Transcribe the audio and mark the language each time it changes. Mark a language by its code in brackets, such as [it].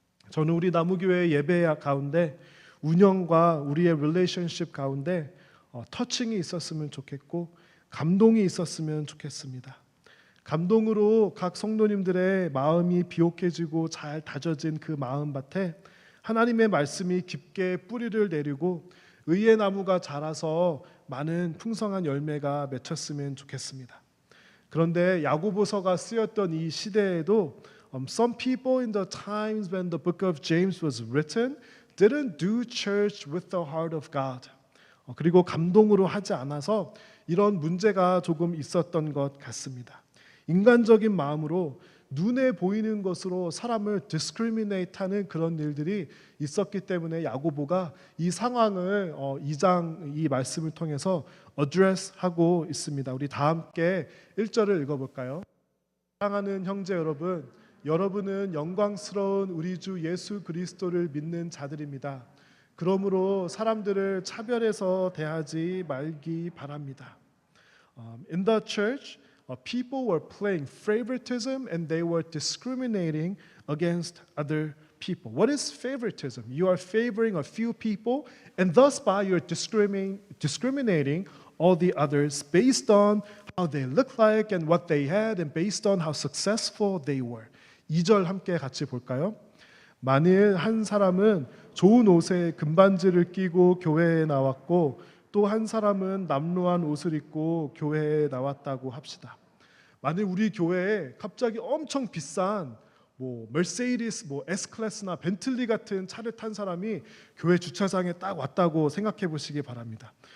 [ko] 저는 우리 나무교회 예배 가운데 운영과 우리의 릴레이션십 가운데 터칭이 있었으면 좋겠고 감동이 있었으면 좋겠습니다. 감동으로 각 성도님들의 마음이 비옥해지고 잘 다져진 그 마음밭에 하나님의 말씀이 깊게 뿌리를 내리고 의의 나무가 자라서 많은 풍성한 열매가 맺혔으면 좋겠습니다. 그런데 야고보서가 쓰였던 이 시대에도 [en] some people in the times when the book of James was written didn't do church with the heart of God. [ko] 그리고 감동으로 하지 않아서 이런 문제가 조금 있었던 것 같습니다. 인간적인 마음으로 눈에 보이는 것으로 사람을 discriminate 하는 그런 일들이 있었기 때문에 야고보가 이 상황을 2장 이 말씀을 통해서 address하고 있습니다. 우리 다 함께 1절을 읽어볼까요? 사랑하는 형제 여러분, 여러분은 영광스러운 우리 주 예수 그리스도를 믿는 자들입니다. 그러므로 사람들을 차별해서 대하지 말기 바랍니다. [en] In the church, people were playing favoritism and they were discriminating against other people. What is favoritism? You are favoring a few people and thus by you're discriminating all the others based on how they look like and what they had and based on how successful they were. [ko] 2절 함께 같이 볼까요? 만일 한 사람은 좋은 옷에 금반지를 끼고 교회에 나왔고 또 한 사람은 남루한 옷을 입고 교회에 나왔다고 합시다. 만일 우리 교회에 갑자기 엄청 비싼 머세디스, S클래스나 벤틀리 같은 차를 탄 사람이 교회 주차장에 딱 왔다고 생각해 보시기 바랍니다.